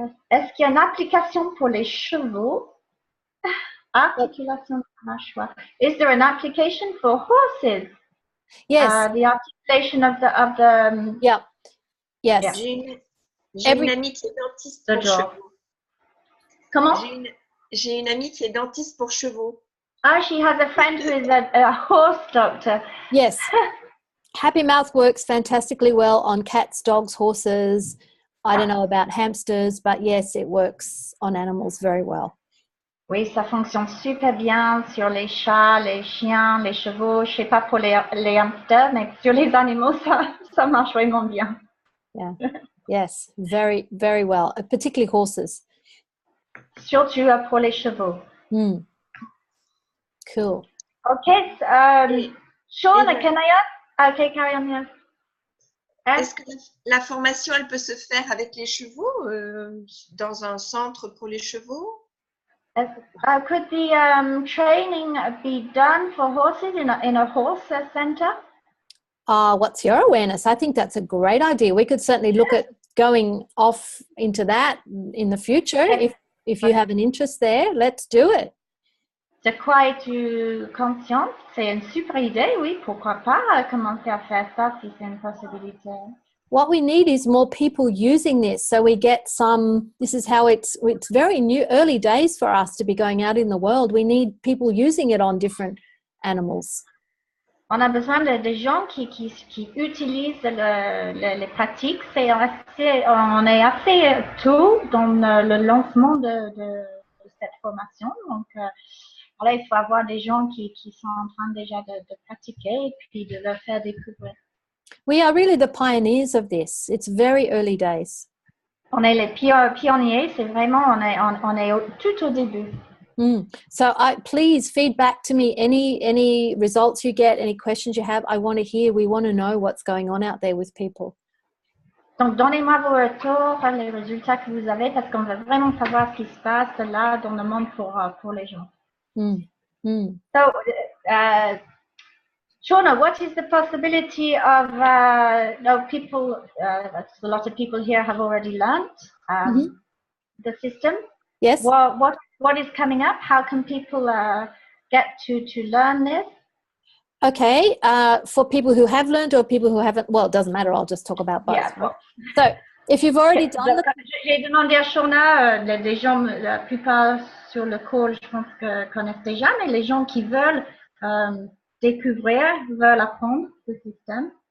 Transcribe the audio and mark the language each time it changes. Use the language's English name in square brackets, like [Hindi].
[French] Est-ce qu'il y a une application pour les chevaux? Articulation de la mâchoire. [English] Is there an application for horses? Yes. The articulation of the Yeah. Yes. Yeah. [French] J'ai une amie qui est dentiste pour chevaux. Comment? J'ai une amie qui est dentiste pour chevaux. [English] She has a friend who is a horse doctor. Yes. Happy Mouth works fantastically well on cats, dogs, horses. I don't know about hamsters, but yes, it works on animals very well. [French] Oui, ça fonctionne super bien sur les chats, les chiens, les chevaux. Je sais pas pour les hamsters, mais sur les animaux, ça marche vraiment bien. [English] Yeah. Yes, very, very well, particularly horses. [French] Surtout pour les chevaux. [English] Cool. Okay, Shauna, can I ask? Okay, carry on. Yes. [French] Est-ce que la formation, elle peut se faire avec les chevaux dans un centre pour les chevaux? [English] Could the training be done for horses in a horse center? What's your awareness? I think that's a great idea. We could certainly look at going off into that in the future. If you have an interest there, let's do it. [French] De quoi es-tu consciente? C'est une super idée, oui. Pourquoi pas commencer à faire ça si c'est une possibilité? [English] What we need is more people using this, so we get some. This is how it's very new, early days for us to be going out in the world. We need people using it on different animals. [French] On a besoin de gens qui utilisent les pratiques. On est assez tôt dans le lancement de cette formation. Donc, voilà, il faut avoir des gens qui sont en train déjà de pratiquer et puis de le faire découvrir. [English] We are really the pioneers of this. It's very early days. [French] On est les pionniers. C'est vraiment, on est tout au début. [English] So please feed back to me any results you get, any questions you have. I want to hear. We want to know what's going on out there with people. [French] Donc, donnez-moi vos retours, les résultats que vous avez, parce qu'on veut vraiment savoir ce qui se passe là dans le monde pour les gens. [English] So, Shauna, what is the possibility of people? A lot of people here have already learned the system. Yes. What what is coming up? How can people get to learn this? Okay, for people who have learned or people who haven't, well, it doesn't matter. I'll just talk about both. Yeah, Right? So, if you've already done the... [French] J'ai demandé à Shona, les gens, la plupart sur le call, je pense que connaissent déjà, mais les gens qui veulent découvrir, veulent apprendre ce système.